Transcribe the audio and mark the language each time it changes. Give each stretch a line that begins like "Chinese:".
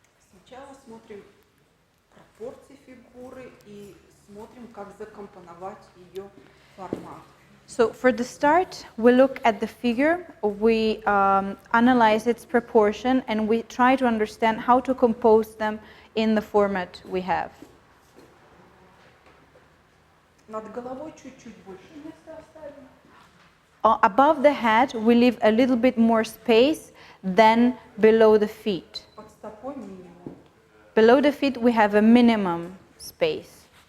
Russian: Сначала смотрим пропорции фигуры и смотрим, как закомпоновать ее формат.
English: So for the start, we look at the figure, we analyze its proportion, and we try to understand how to compose them in the format we have.
Russian: Над головой чуть-чуть больше места оставим.
English: Above the head, we leave a little bit more space than below the feet.
Russian: Под стопой минимум.
English: Below the feet, we have a minimum space.